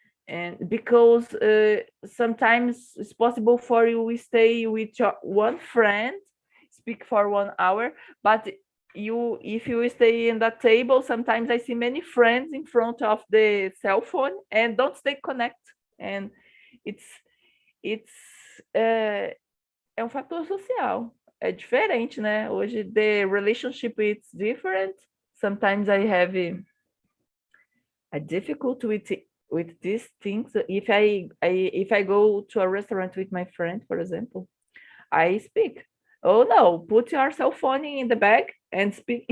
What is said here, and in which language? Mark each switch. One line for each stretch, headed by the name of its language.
English: And because sometimes it's possible for you to stay with your one friend, speak for 1 hour, but if you stay in that table, sometimes I see many friends in front of the cell phone and don't stay connected. And it's it's
Portuguese: é um fator social. É diferente, né? Hoje
English: the relationship is different. Sometimes I have a difficult with these things. If I go to a restaurant with my friend, for example, I speak. Oh no, put your cell phone in the bag and speak.